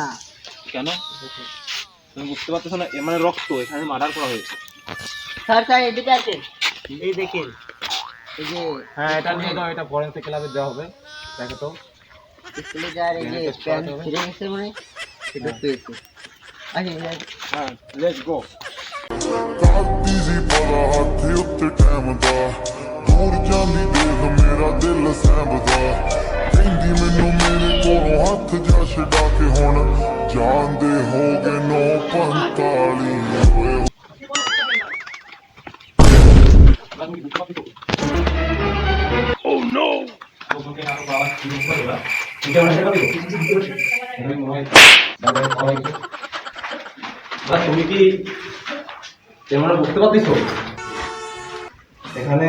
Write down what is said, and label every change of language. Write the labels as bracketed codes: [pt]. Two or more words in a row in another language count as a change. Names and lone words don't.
[bn] কেন তুমি বুঝতে পারছো না? এর মানে রক্ত, এখানে মার্ডার করা হয়েছে। স্যার স্যার এদিকে আসেন, এই দেখেন এই যে হ্যাঁ এটা নিয়ে দাও, এটা [en] forensic club [bn] দেওয়া হবে। দেখো তো স্কুলে যার এই যে প্যান্ট ছিঁড়ে গেছে মনে হয়, সেটা পেয়েছে। আচ্ছা [en] হ্যাঁ let's go. [pa] ਦਾਦੀ ਜੀ ਪਲਾ ਹੱਥ ਉੱਤੇ ਟਾਈਮ ਦਾ ਦੂਰ ਜਾਂਦੀ ਦੇਖ ਮੇਰਾ ਦਿਲ ਸਹਿਬਦਾ ਕਹਿੰਦੀ ਮੈਨੂੰ ਮੇਰੇ ਕੋਲੋਂ ਹੱਥ ਜਾ ਛਡਾ ਕੇ ਹੁਣ ਜਾਂਦੇ ਹੋ ਗਏ 9:45 ਹੋਏ [bn] তুমি কি এর মানে বুঝতে পারছো এখানে